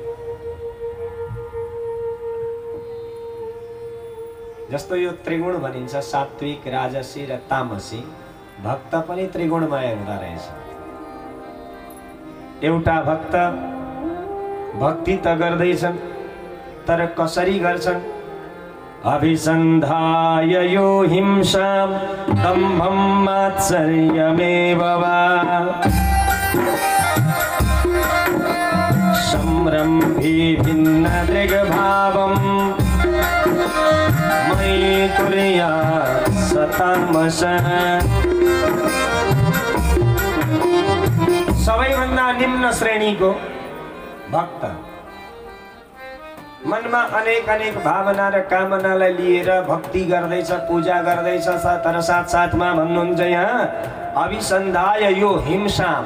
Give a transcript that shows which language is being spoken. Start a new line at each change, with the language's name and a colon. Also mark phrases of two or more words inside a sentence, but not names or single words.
Nepali: जस्तो यो त्रिगुण भनिन्छ, सात्विक, राजसी र तामसी। भक्त पनि त्रिगुणमय हुँदा रहेछ। एउटा भक्त भक्ति त गर्दैछन्, तर कसरी गर्छन्?
Sanskrit: अभिसन्धाय यो हिंसां दम्भं मात्सर्यमेव वा संरम्भी भिन्न दृग्भावं मयि कुर्यात् सतामसः।
Nepali: सबैभन्दा निम्न श्रेणीको भक्त मनमा अनेक अनेक भावना र कामनालाई लिएर भक्ति गर्दैछ, पूजा गर्दैछ, तर साथसाथमा भन्नुहुन्छ यहाँ
Sanskrit: अभिसन्धाय यो हिंसाम।